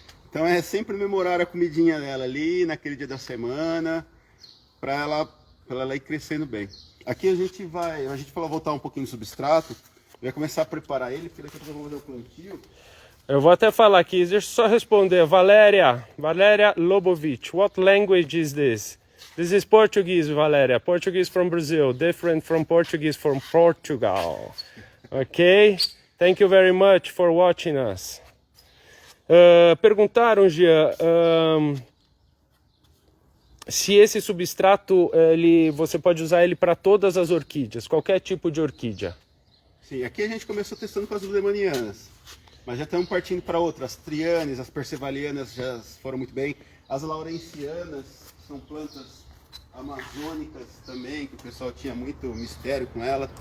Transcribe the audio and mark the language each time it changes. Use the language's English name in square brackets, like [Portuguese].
[Portuguese] Então é sempre memorar a comidinha dela ali, naquele dia da semana, para ela ir crescendo bem. Aqui a gente falou voltar um pouquinho no substrato, vai começar a preparar ele, porque daqui a pouco eu vou fazer o plantio. Eu vou até falar aqui, deixa eu só responder. [English] Valéria Lobovic, what language is this? This is Portuguese, Valéria. Portuguese from Brazil, different from Portuguese from Portugal. Ok? Thank you very much for watching us. [Portuguese] Perguntaram, Jean, se esse substrato, você pode usar ele para todas as orquídeas, qualquer tipo de orquídea. Sim, aqui a gente começou testando com as lemanianas, mas já estamos partindo para outras. As trianes, as persevalianas já foram muito bem. As laurencianas são plantas amazônicas também, que o pessoal tinha muito mistério com ela.